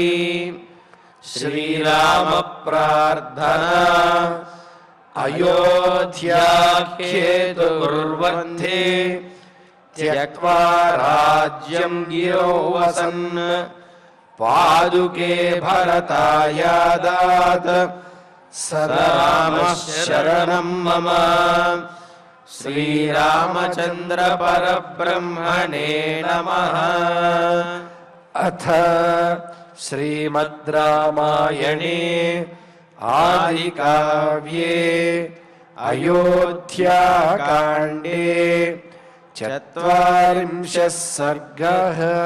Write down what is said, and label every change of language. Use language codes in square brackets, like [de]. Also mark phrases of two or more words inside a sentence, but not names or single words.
[sa] श्रीराम प्रार्थना अयोध्याख्येतुर्वन्धे त्यक्त्वा राज्यं गिरो वसन् पादुके भरतायादात् स रामः शरणं मम। శ్రీరామచంద్ర పరబ్రహ్మణే నమః. అథ శ్రీమద్ రామాయణే ఆదికావ్యే అయోధ్యాకాండే 40 సర్గః.